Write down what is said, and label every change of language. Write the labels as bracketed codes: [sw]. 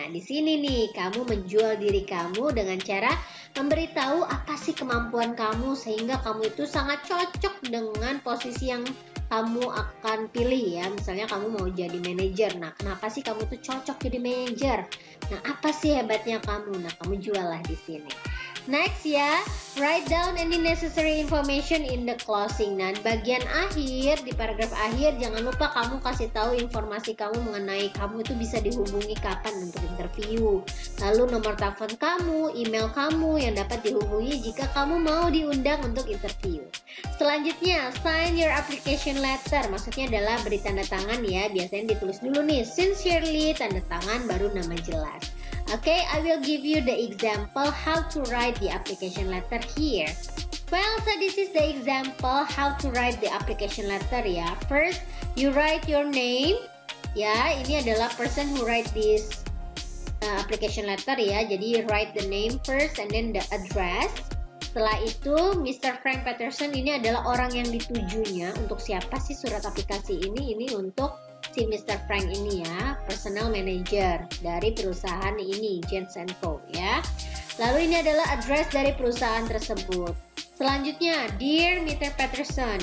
[id] Nah, di sini nih, kamu menjual diri kamu dengan cara memberitahu apa sih kemampuan kamu sehingga kamu itu sangat cocok dengan posisi yang kamu akan pilih ya. Misalnya kamu mau jadi manajer. Nah, kenapa sih kamu tuh cocok jadi manajer? Nah, apa sih hebatnya kamu? Nah, kamu jual lah di sini. [en] Next ya, write down any necessary information in the closing. [id] Nah, bagian akhir, di paragraf akhir, jangan lupa kamu kasih tahu informasi kamu mengenai kamu itu bisa dihubungi kapan untuk interview. Lalu nomor telepon kamu, email kamu yang dapat dihubungi jika kamu mau diundang untuk interview. Selanjutnya, [en] sign your application letter. [id] Maksudnya adalah beri tanda tangan ya. Biasanya ditulis dulu nih, sincerely, tanda tangan, baru nama jelas. [en] Okay, I will give you the example how to write the application letter here. Well, so this is the example how to write the application letter ya. First, you write your name. [id] Ya, ini adalah [en] person who write this application letter ya. Jadi, write the name first and then the address. [id] Setelah itu, Mr. Frank Peterson ini adalah orang yang ditujunya. Untuk siapa sih surat aplikasi ini? Ini untuk si Mr. Frank ini ya, personal manager dari perusahaan ini, Jens & Co ya. Lalu ini adalah address dari perusahaan tersebut. Selanjutnya, Dear Mr. Peterson.